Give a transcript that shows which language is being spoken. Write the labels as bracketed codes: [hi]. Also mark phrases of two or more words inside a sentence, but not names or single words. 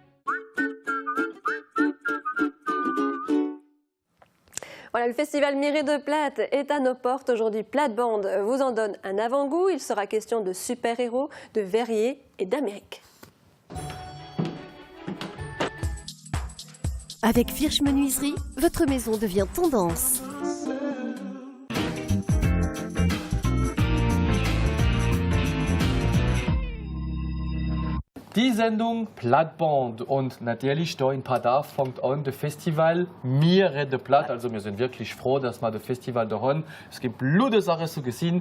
[fr] Voilà, le festival Miré de Plate est à nos portes aujourd'hui. Plate-Bande vous en donne un avant-goût. Il sera question de super-héros, de verriers et d'Amérique. Avec Virch Menuiserie, votre maison devient tendance. [de] Die Sendung Plate-Bande und natürlich da in Padar fängt an das Festival Miré de Plate. Also wir sind wirklich froh, dass wir das Festival da haben. Es gibt gute Sachen zu gesehen.